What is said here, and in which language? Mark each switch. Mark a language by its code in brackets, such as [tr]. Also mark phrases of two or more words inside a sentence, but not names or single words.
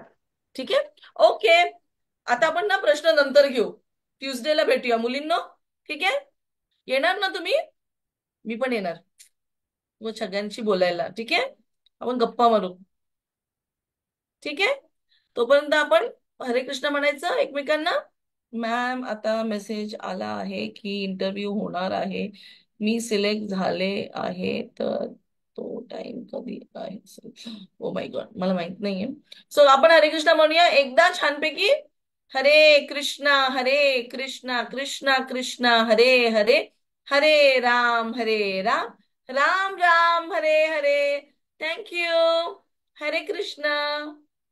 [mr] ठीक आहे. ओके. आता आपण ना प्रश्न नंतर घेऊ. ट्युजडेला भेटूया मुलींनो. ठीक आहे. येणार ना तुम्ही? मी पण येणार, मग सगळ्यांशी बोलायला. ठीक आहे. आपण गप्पा मारू. ठीक आहे. तोपर्यंत आपण [sa] हरे कृष्ण [mr] म्हणायचं एकमेकांना. मॅम, आता मेसेज आला आहे की इंटरव्ह्यू होणार आहे. मी सिलेक्ट झाले आहे, तर तो टाइम कधी आहे? [en] O my God, [mr] मला माहित नाहीये. सो आपण [sa] हरे कृष्ण [mr] म्हणूया एकदा छानपैकी. [sa] हरे कृष्णा कृष्णा कृष्णा हरे हरे, हरे राम राम राम हरे हरे. [en] Thank you. [sa] हरे कृष्ण.